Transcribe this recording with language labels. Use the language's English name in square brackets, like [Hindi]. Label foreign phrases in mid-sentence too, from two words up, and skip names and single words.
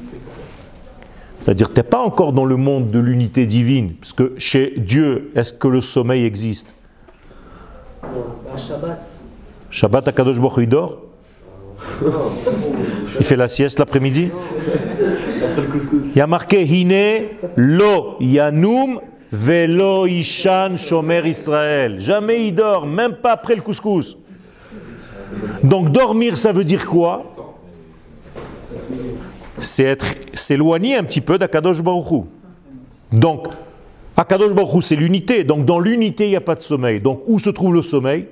[French] C'est-à-dire que tu n'es pas encore dans le monde de l'unité divine. Parce que chez Dieu, est-ce que le sommeil existe? Shabbat. [Hebrew] שבת הקדוש ברוך הוא, [French] il dort? Il fait la sieste l'après-midi? Il y a marqué [Hebrew] הנה לא ינום ולא יישן שומר ישראל. [French] Jamais il dort, même pas après le couscous. Donc dormir, ça veut dire quoi? C'est s'éloigner un petit peu d' [Hebrew] הקדוש ברוך הוא. [French] Donc, [Hebrew] הקדוש ברוך הוא, [French] c'est l'unité. Donc, dans l'unité, il n'y a pas de sommeil. Donc, où se trouve le sommeil?